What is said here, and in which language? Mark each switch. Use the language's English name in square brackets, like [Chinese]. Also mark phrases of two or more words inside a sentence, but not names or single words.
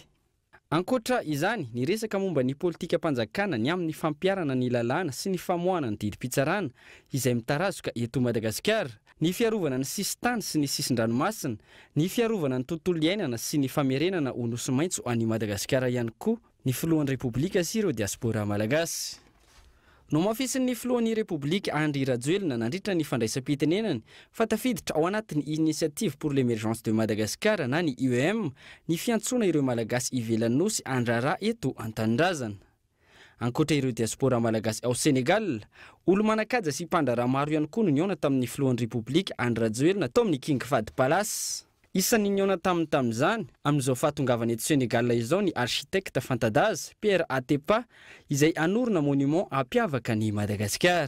[Malagasy] Ankoatra izany, ny resaka momba ny politika mpanjakana ny amin'ny fampiarana ny lalàna sy ny famoahana ny didim-pitsarana izay mitarazoka eto Madagasikara, ny fiarovana ny sisintany sy ny sisin-dranomasina, ny fiarovana ny tontolo iainana sy ny famerenana ho nosy maitso any Madagasikara ihany koa ny filohan'ny Repoblika sy ireo diaspora malagasy. No mafisin'ny filohan'ny Repoblika Andry Rajoelina nandritra ny fandraisam-pitenenany fa tafiditra ao anatin'ny Initiative pour l'émergence de Madagascar na ny IEM ny fiantsoana ireo malagasy ivelan'ny nosy andraraha eto an-tanindrazana. ankoatra ireo diaspora malagasy ao Senegal, olo manakaja sy mpandraraha maro ihany koa no niona tamin'ny filohan'ny Repoblika Andry Rajoelina tao amin'ny King Fahd Palace. Isan'ny niona tamin'izany amin'izao fahatongavana eto Senegal izao ny architecte fanta-daza Pierre Atepa izay anorina monument ampiavaka ny Madagascar.